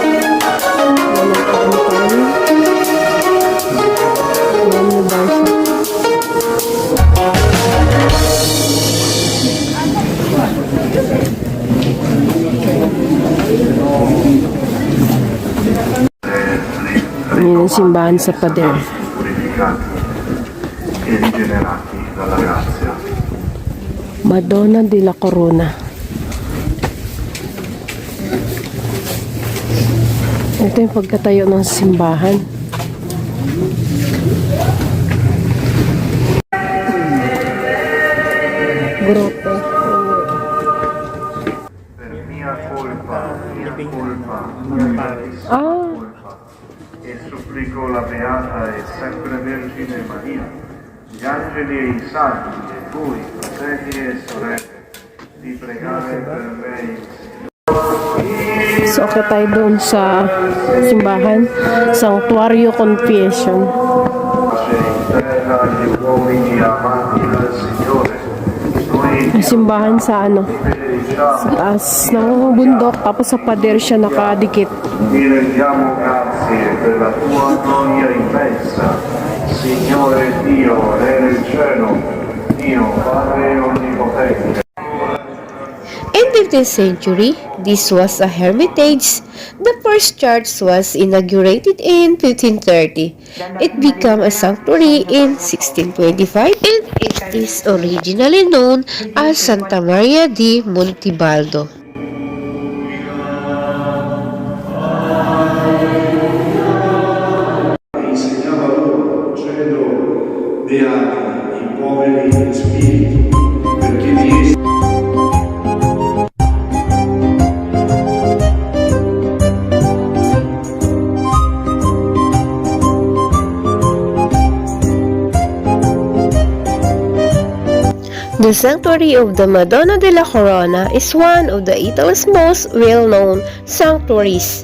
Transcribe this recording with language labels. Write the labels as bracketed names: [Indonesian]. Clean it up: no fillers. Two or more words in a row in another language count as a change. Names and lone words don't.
[Filipino] Ngayon na tayo. Ngayon yung Barca. Ngayon ang simbahan sa pader. [Italian] purificati e rigenerati dalla grazia. Madonna della Corona. [Filipino] Ito yung pagkatayo ng simbahan. Grotto. [Italian] Per mia colpa, mia grandissima Ah, colpa, e supplico la Beata e sempre Vergine Maria, gli angeli e i santi, e voi, fratelli e sorelle, di pregare per me il [Filipino] so okay tayo doon sa simbahan. [English] Sanctuario Confession. [Italian] pace in terra agli uomini amanti del Signore. Noi [Filipino] Simbahan sa ano? [Italian] benediciamo, [Filipino] Taas ng bundok, tapos sa pader siya nakadikit. [Italian] ti rendiamo grazie per la tua gloria immensa, Signore Dio, Re del cielo, Dio Padre onnipotente. [English] In 15th century, this was a hermitage. The first church was inaugurated in 1530. It became a sanctuary in 1625 and it is originally known as Santa Maria di Montebaldo. [Italian] Insegnava loro, dicendo, beati i poveri in spirito, perché di essi [English] The sanctuary of the Madonna della Corona is one of Italy's most well-known sanctuaries.